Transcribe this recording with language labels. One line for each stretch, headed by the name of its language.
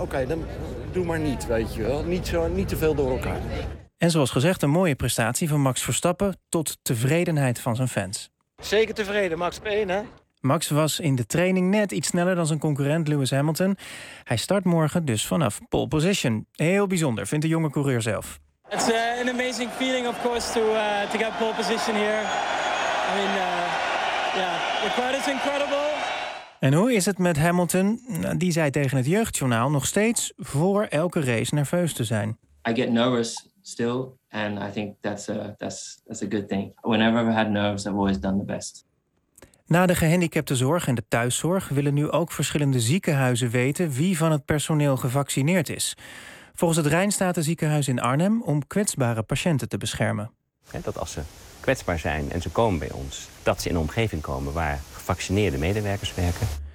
Dutch: Oké, dan doe maar niet, weet je wel. Niet te veel door elkaar. En zoals gezegd, een mooie prestatie van Max Verstappen tot tevredenheid van zijn fans. Zeker tevreden, Max P1, hè? Max was in de training net iets sneller dan zijn concurrent Lewis Hamilton. Hij start morgen dus vanaf pole position. Heel bijzonder, vindt de jonge coureur zelf.
English: It's an amazing feeling, of course, to get pole position here. I mean, the crowd is incredible. En hoe is het met Hamilton? Die zei tegen het Jeugdjournaal nog steeds voor elke race nerveus te zijn. I get nervous still, and I think that's a good thing. Whenever I've had nerves, I've always done the best.
Dutch: Na de gehandicaptenzorg en de thuiszorg willen nu ook verschillende ziekenhuizen weten wie van het personeel gevaccineerd is. Volgens het Rijnstatenziekenhuis in Arnhem om kwetsbare patiënten te beschermen. Ja, dat als ze kwetsbaar zijn en ze komen bij ons, dat ze in een omgeving komen waar gevaccineerde medewerkers werken.